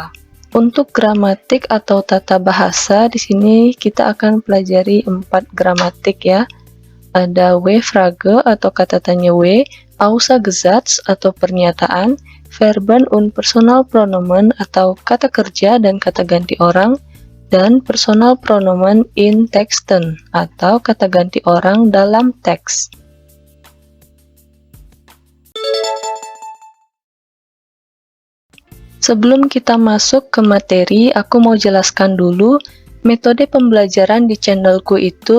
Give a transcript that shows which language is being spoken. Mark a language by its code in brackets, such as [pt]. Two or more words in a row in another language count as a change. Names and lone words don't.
[id] Untuk gramatik atau tata bahasa, di sini kita akan pelajari 4 gramatik ya. Ada W-Frage atau kata tanya W, Aussagesatz atau pernyataan, [de] Verben und Personalpronomen [id] atau kata kerja dan kata ganti orang, dan [de] personal pronomen in Texten [id] atau kata ganti orang dalam teks. Sebelum kita masuk ke materi, aku mau jelaskan dulu metode pembelajaran di channelku itu.